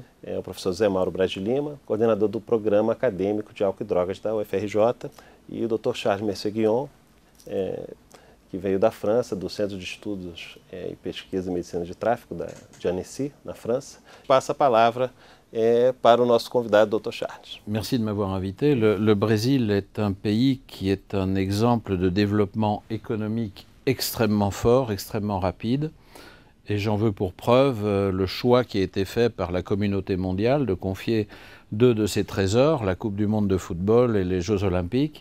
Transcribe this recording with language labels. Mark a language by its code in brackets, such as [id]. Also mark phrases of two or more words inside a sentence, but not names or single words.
[pt] O professor Zé Mauro Braz de Lima, coordenador do Programa Acadêmico de Álcool e Drogas da UFRJ, e o Dr. Charles Merceguion, que veio da França, do Centro de Estudos e Pesquisa em Medicina de Tráfico, de Annecy, na França. Passa a palavra para o nosso convidado, Dr. Charles. [fr] Merci de m'avoir invité. Le Brésil est un pays qui est un exemple de développement économique extrêmement fort, extrêmement rapide. Et j'en veux pour preuve le choix qui a été fait par la communauté mondiale de confier deux de ses trésors, la Coupe du monde de football et les Jeux olympiques.